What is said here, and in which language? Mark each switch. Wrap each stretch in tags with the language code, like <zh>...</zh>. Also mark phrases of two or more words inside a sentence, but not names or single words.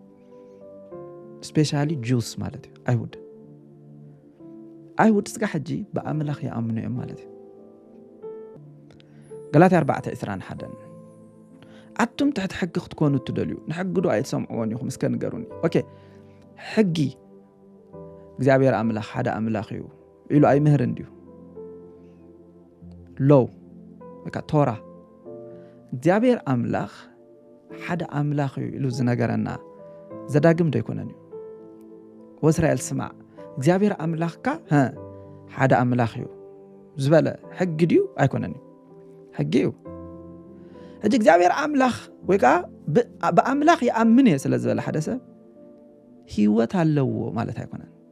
<en>especially Jews</en> <ti>ማለት እዩ አይሁድ ስጋ ሕጂ በአምላኽ ይኣምኑ እዮም ማለት እዩ ገላትያ 4:21 ኣቱም ትሕቲ ሕጊ ክትኮኑ ትደልዩ ንሕጊ ዶ ኣይትሰምዕዎን ኢኹም እስከ ንገሩኒ ኦኬ ሕጊ እግዚአብሔር አምላኽ ሓደ አምላኽ እዩ ኢሉ ኣይምህር እንዲሁ ሎው በቃ ቶራ እግዚአብሔር አምላኽ ሓደ አምላኽ እዩ ኢሉ ዝነገረና ዘዳግም ደይኮነን እዩ ወእስራኤል ስማዕ እግዚአብሔር አምላኽካ ሓደ አምላኽ እዩ ዝበለ ሕጊ ድዩ ኣይኮነን ሕጊ እዩ ሕጂ እግዚአብሔር አምላኽ ወይ ከዓ በአምላኽ ይኣምን እየ ስለ ዝበለ ሓደ ሰብ ህይወት ኣለዎ ማለት ኣይኮነን</ti>